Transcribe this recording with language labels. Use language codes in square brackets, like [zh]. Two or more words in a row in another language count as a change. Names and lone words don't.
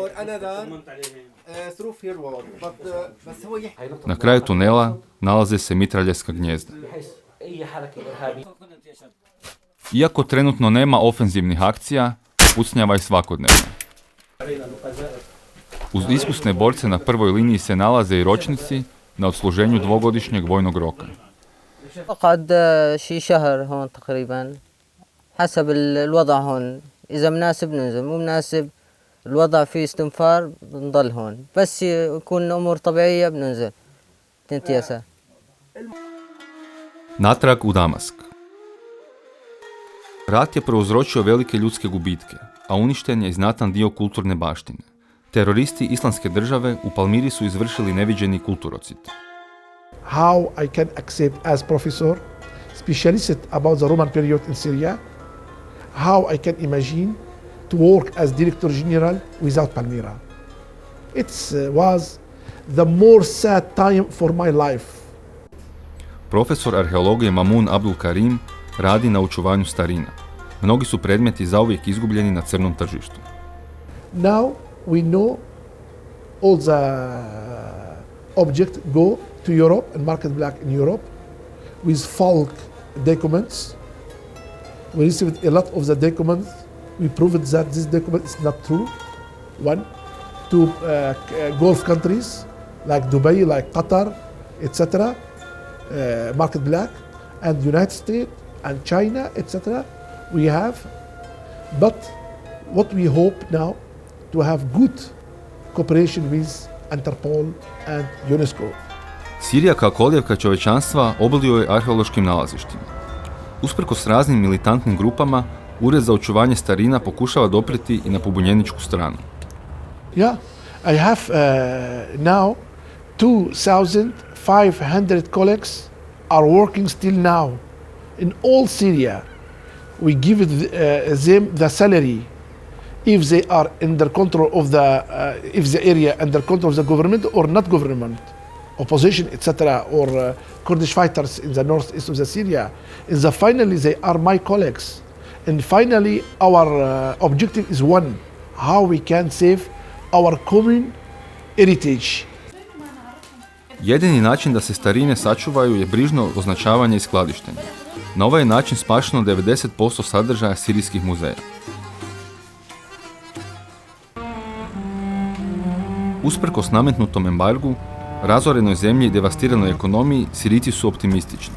[hr] Na kraju tunela nalaze se mitraljevska gnijezda. Iako trenutno nema ofenzivnih akcija, pucnjava je svakodnevno. Uz iskusne borce na prvoj liniji se nalaze i ročnici na odsluženju dvogodišnjeg vojnog roka. [ar] قعد شي شهر هون تقريبا حسب الوضع هون إذا مناسب ننزل مو مناسب الوضع فيه استنفار بنضل هون بس يكون الأمور طبيعية بننزل تنتهي ساعة. [hr] Natrag u Damask. Rat je prouzročio velike ljudske gubitke, a uništen je i znatan dio kulturne baštine. Teroristi Islamske države u Palmiri su izvršili neviđeni kulturocid. [en] How I can accept as professor, specialist about the Roman period in Syria, how I can imagine to work as director general without Palmyra. It was the more sad time for my life. [hr] Profesor arheologije Mamun Abdul Karim radi na očuvanju starina. Mnogi su predmeti zauvijek izgubljeni na crnom tržištu. [en] Now we know all the objects go to Europe and market black in Europe with false documents. We received a lot of the documents. We proved that this document is not true. One, two Gulf countries like Dubai, like Qatar, etc. Market black, and United States and China, etc. We have, but what we hope now to have good cooperation with Interpol and UNESCO. [hr] Sirija kao kolijevka čovječanstva obiluje je arheološkim nalazištima. Usprkos raznim militantnim grupama, Ured za očuvanje starina pokušava doprijeti i na pobunjeničku stranu. [en] Yeah, I have now 2,500 colleagues are working still now in all Syria. We give them the salary if they are under control of if the area under control of the government or not government, opposition, etc., or Kurdish fighters in the northeast of the Syria. Finally, they are my colleagues. And finally, our objective is one: how we can save our common heritage. [hr] Jedini način da se starine sačuvaju je brižno označavanje i skladištenje. Na ovaj način spašeno 90% sadržaja sirijskih muzeja. Usprkos nametnutom embargu, razorenoj zemlji i devastiranoj ekonomiji, Sirijci su optimistični.